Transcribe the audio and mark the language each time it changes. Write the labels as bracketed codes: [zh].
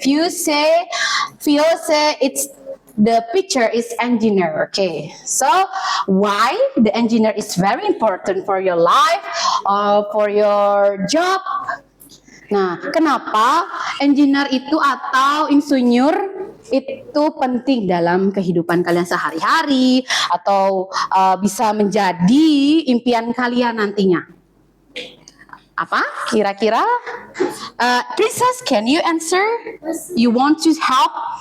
[en] Few say it's the picture is engineer. Okay. So why the engineer is very important for your life? for your job. [id] Nah, kenapa engineer itu atau insinyur itu penting dalam kehidupan kalian sehari-hari atau bisa menjadi impian kalian nantinya? Apa kira-kira? [en] Princess, can you answer? You want to help?